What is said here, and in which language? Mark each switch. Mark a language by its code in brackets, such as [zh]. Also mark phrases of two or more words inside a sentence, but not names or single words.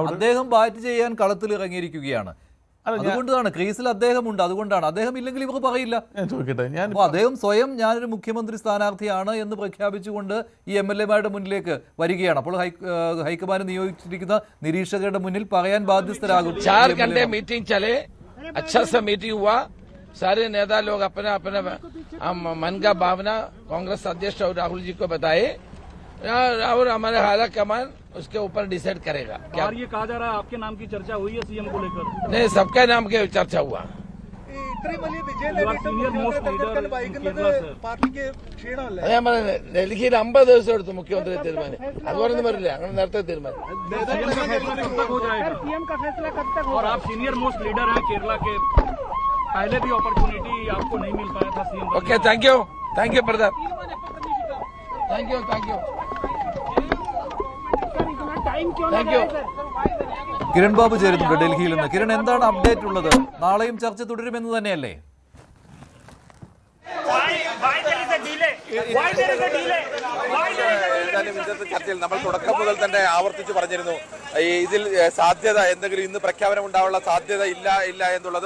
[ml] അദ്ദേഹം ബാറ്റ് ചെയ്യാൻ കളത്തിൽ ഇറങ്ങിയിരിക്കുകയാണ്. അതുകൊണ്ടാണ് ക്രീസിൽ അദ്ദേഹമുണ്ട്, അതുകൊണ്ടാണ്. അദ്ദേഹം ഇല്ലെങ്കിൽ ഇവർ പറയില്ല. അദ്ദേഹം സ്വയം ഞാനൊരു മുഖ്യമന്ത്രി സ്ഥാനാർത്ഥിയാണ് എന്ന് പ്രഖ്യാപിച്ചുകൊണ്ട് ഈ MLA-മാരുടെ മുന്നിലേക്ക് വരികയാണ്. അപ്പോൾ ഹൈക്കമാൻഡ് നിയോഗിച്ചിരിക്കുന്ന നിരീക്ഷകരുടെ മുന്നിൽ പറയാൻ ബാധ്യസ്ഥരാകും. [hi] 4 घंटे मीटिंग चले, अच्छा सा मीटिंग हुआ, सारे नेता लोग अपना अपना मन का भावना कांग्रेस अध्यक्ष और राहुल जी को बताए और हमारे हाल कमान उसके ऊपर डिसाइड करेगा। क्या ये कहा जा रहा है आपके नाम की चर्चा हुई है CM को लेकर? नहीं, सबका नाम के चर्चा हुआ. [ml] ഡൽഹിയിൽ 50 ദിവസം എടുത്തു മുഖ്യമന്ത്രി തീരുമാനം. അതുകൊണ്ടൊന്നും വരില്ല, അങ്ങനെ നേരത്തെ തീരുമാനം. [hi] और आप [en] senior most leader [hi] हैं केरला के, पहले भी अपॉर्चुनिटी आपको नहीं मिल पाया था CM. [en] okay, thank you brother, thank you. [ml] കിരൺ ബാബു ചേരുന്നുണ്ട് ഡൽഹിയിൽ നിന്ന്. കിരൺ, എന്താണ് അപ്ഡേറ്റ് ഉള്ളത്? നാളെയും ചർച്ച തുടരുമെന്ന് തന്നെയല്ലേ? ചർച്ചയിൽ നമ്മൾ തുടക്കം മുതൽ തന്നെ ആവർത്തിച്ച് പറഞ്ഞിരുന്നു, ഇതിൽ സാധ്യത എന്തെങ്കിലും ഇന്ന് പ്രഖ്യാപനം ഉണ്ടാവാനുള്ള സാധ്യത ഇല്ല എന്നുള്ളത്.